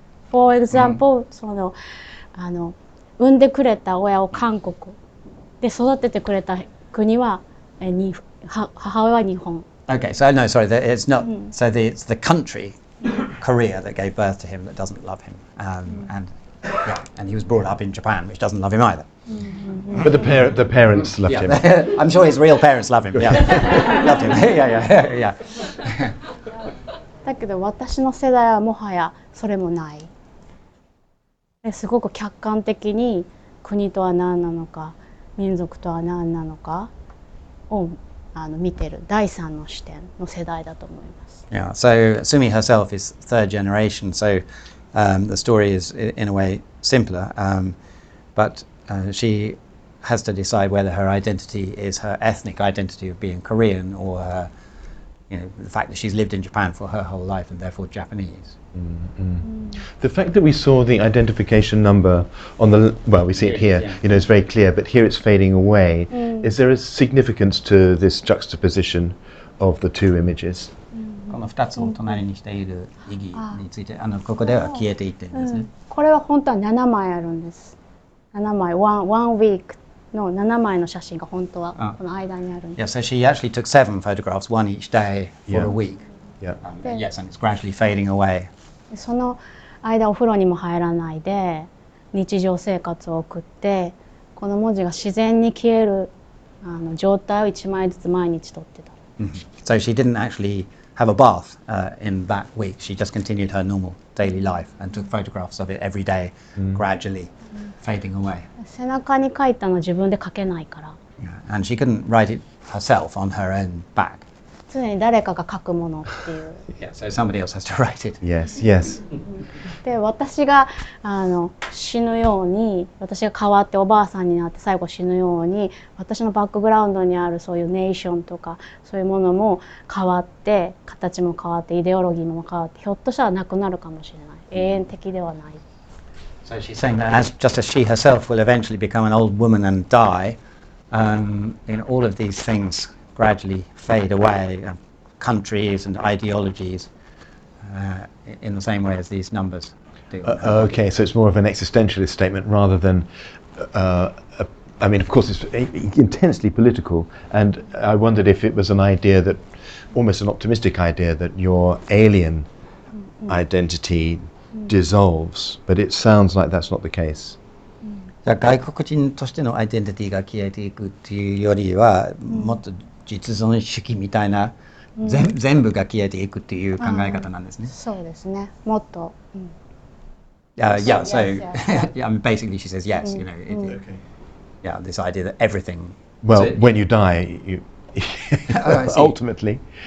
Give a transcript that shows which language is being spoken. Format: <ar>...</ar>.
<en>For example,</en> <ja>その産んでくれた親を韓国で育ててくれた国は母親は日本。</ja> <en>Okay, so no, sorry, it's not. So it's the country, Korea, that gave birth to him that doesn't love him, and he was brought up in Japan, which doesn't love him either. But the parents loved him. I'm sure his real parents love him. Yeah, loved him. Yeah.</en> <ja>だけど私の世代はもはやそれもない。すごく客観的に国とは何なのか、民族とは何なのかを見てる第三の視点の世代だと思います。</ja> <en>Yeah, so Sumi herself is third generation, so the story is in a way simpler, but she has to decide whether her identity is her ethnic identity of being Korean or her, the fact that she's lived in Japan for her whole life and therefore Japanese. The fact that we saw the identification number on the, well, we see it here, it's very clear, but here it's fading away. Is there a significance to this juxtaposition of the two images?</en> <ja>この2つを隣にしている意義について、ここでは消えていってるんですね。これは本当は7枚あるんです。7枚、</ja> <en>one week</en> <ja>の7枚の写真が本当はこの間にあるんです。</ja> <en>Yeah, so she actually took 7 photographs, one each day for a week. Yeah. Yes, and it's gradually fading away.</en> <ja>その間お風呂にも入らないで日常生活を送って、この文字が自然に消える状態を1枚ずつ毎日撮ってた。</ja> <en>So she didn't actually have a bath in that week. She just continued her normal daily life and took photographs of it every day, gradually fading away.</en> <ja>背中に書いたの自分で書けないから。</ja> <en>Yeah. And she couldn't write it herself on her own back.</en> <ja>常に誰かが書くものっていう。</ja> <en>Yeah, so somebody else has to write it. Yes, yes.</en> <ja>で、私が死ぬように、私が変わっておばあさんになって最後死ぬように、私のバックグラウンドにあるそういうネーションとかそういうものも変わって、形も変わって、イデオロギーも変わって、ひょっとしたらなくなるかもしれない。永遠的ではない。</ja> <en>So she's saying that just as she herself will eventually become an old woman and die, all of these things gradually fade away, countries and ideologies, in the same way as these numbers do. Okay, so it's more of an existentialist statement rather than, I mean, of course, it's intensely political, and I wondered if it was an idea that, almost an optimistic idea, that your alien identity dissolves, but it sounds like that's not the case.</en> <ja>外国人としてのアイデンティティが消えていくっていうよりは、もっと実存主義みたいな、全部が消えていくっていう考え方なんですね。そうですね。もっと。</ja> <en>Yeah, so yes. I mean, basically she says yes. Yeah, this idea that everything. Well, when you die, you ultimately.</en>